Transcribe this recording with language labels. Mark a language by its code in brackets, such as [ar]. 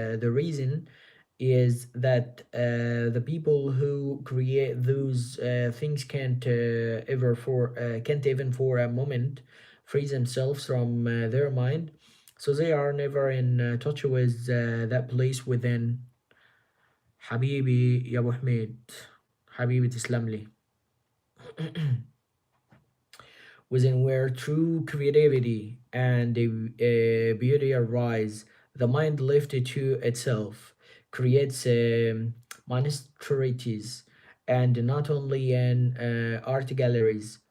[en] The reason is that the people who create those things can't even for a moment free themselves from their mind, so they are never in touch with that place within. [ar] حبيبي يا ابو حميد، حبيبي تسلم لي. [en] Within where true creativity and beauty arise, the mind lifted to itself creates monstrosities, and not only in art galleries.